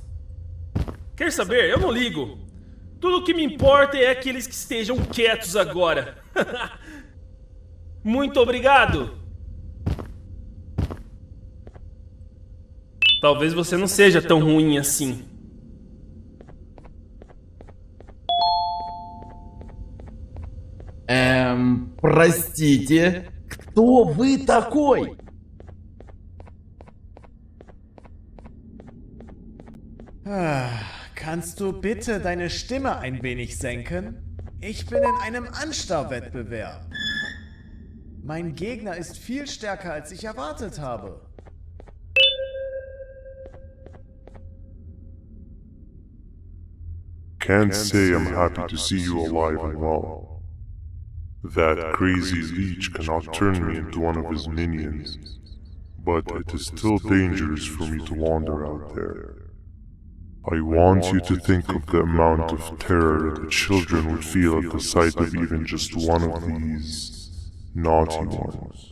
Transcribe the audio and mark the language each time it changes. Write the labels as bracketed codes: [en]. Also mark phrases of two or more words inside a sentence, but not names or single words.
[pt] Quer saber? Eu não ligo. Tudo o que me importa é aqueles que estejam quietos agora. Muito obrigado! Talvez você não seja tão ruim assim. [ru] Простите, кто вы такой? [de] Kannst du bitte deine Stimme ein wenig senken? Ich bin in einem Anstarrwettbewerb. Mein Gegner ist viel stärker, als ich erwartet habe. [en] can't say I'm happy to see you alive and well. That crazy leech cannot turn me into one of his minions, but it is still dangerous for me to wander out there. I want you to think of the amount of terror the children would feel at the sight of even just one of these naughty ones.